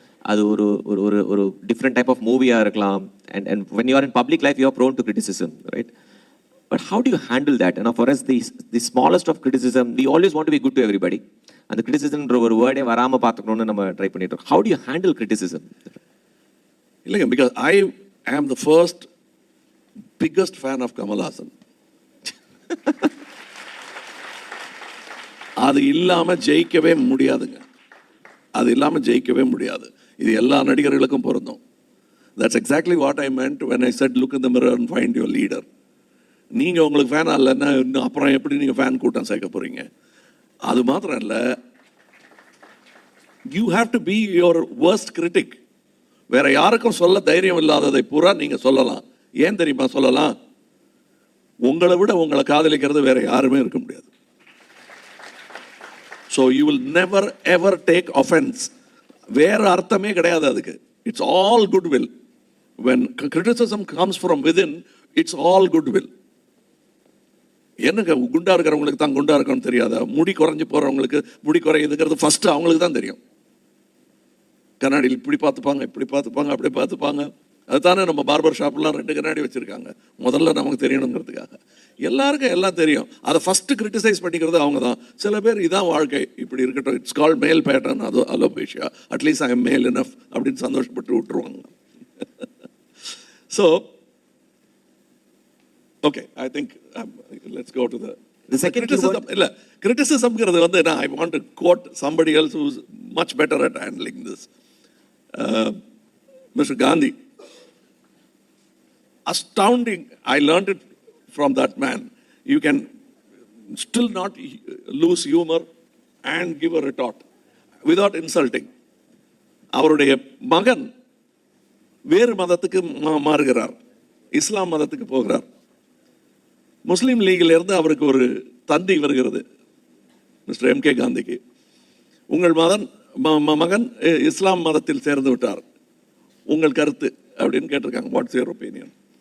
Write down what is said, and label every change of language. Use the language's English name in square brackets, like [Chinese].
[Tamil] அது ஒரு [English] different type of movie [Tamil] இருக்கலாம், [English] and when you are in public life you are prone to criticism, right? But how do you handle that? And for us, the smallest of criticism, we always want to be good to everybody. And the criticism [Tamil] ஒரு வேர்டே வராம பார்த்துக்கணும்னு நம்ம try பண்ணிட்டு இருக்கோம். [English] How do you handle criticism? [Tamil] இல்லைங்க, [English] because I am the first biggest fan of Kamal Haasan. [Tamil] அது இல்லாம ஜெயிக்கவே முடியாதுங்க. அது இல்லாம ஜெயிக்கவே முடியாது. இது எல்லா நடிகர்களுக்கும் பொருந்தும். [English] That's exactly what I meant when I said look in the mirror and find your leader. [Tamil] நீங்க உங்களுக்கு ஃபேன் இல்லைன்னா இன்னும் அப்புறம் எப்படி நீங்க ஃபேன் கூட்டம் சேர்க்க போறீங்க? அது மாத்திரம் இல்ல, [English] you have to be your worst critic. [Tamil] வேற யாருக்கும் சொல்ல தைரியம் இல்லாததை பூரா நீங்க சொல்லலாம். ஏன் தெரியுமா சொல்லலாம்? உங்களை விட உங்களை காதலிக்கிறது வேற யாருமே இருக்க முடியாது. [English] So you will never ever take offense. [Tamil] வேற அர்த்தமே கிடையாது அதுக்கு. [English] It's all goodwill. When criticism comes from within, it's all goodwill. [Tamil] என்னங்க, குண்டா இருக்கிறவங்களுக்கு தான் குண்டா இருக்கணும்னு தெரியாதா? முடி குறைஞ்சி போறவங்களுக்கு முடி குறையுதுங்கிறது ஃபர்ஸ்ட் அவங்களுக்கு தான் தெரியும். கண்ணாடியில் இப்படி பார்த்துப்பாங்க, இப்படி பார்த்துப்பாங்க, அப்படி பார்த்துப்பாங்க. அதுதானே நம்ம பார்பர் ஷாப்லாம் 2 கண்ணாடி வச்சிருக்காங்க. முதல்ல நமக்கு தெரியணுங்கிறதுக்காக. எல்லாருக்கும் எல்லாம் தெரியும். அதை ஃபர்ஸ்ட் கிரிட்டிசைஸ் பண்ணிக்கிறது அவங்க தான். சில பேர் இதான் வாழ்க்கை, இப்படி இருக்கட்டும், [English] it's called male pattern, [Tamil] அது அலோபேஷியா, [English] at least I am male enough [Tamil] அப்படின்னு சந்தோஷப்பட்டு விட்டுருவாங்க. [English] So okay, I think let's go to the second criticism. [Tamil] Illa [English] criticism [Tamil] ங்கிறது வந்து [English] I want to quote somebody else who's much better at handling this. Mr. Gandhi. Astounding. I learned it from that man. You can still not lose humor and give a retort without insulting. [Tamil] அவருடைய மகன் வேறு மதத்துக்கு மாறுகிறார், இஸ்லாம் மதத்துக்கு போகிறார். முஸ்லீம் லீகில் இருந்து அவருக்கு ஒரு தந்தி வருகிறது, மிஸ்டர் N.T.K காந்திக்கு. உங்கள் மகன் இஸ்லாம் மதத்தில் சேர்ந்து விட்டார், உங்கள் கருத்து அப்படின்னு கேட்டிருக்காங்க. [English] What's your opinion?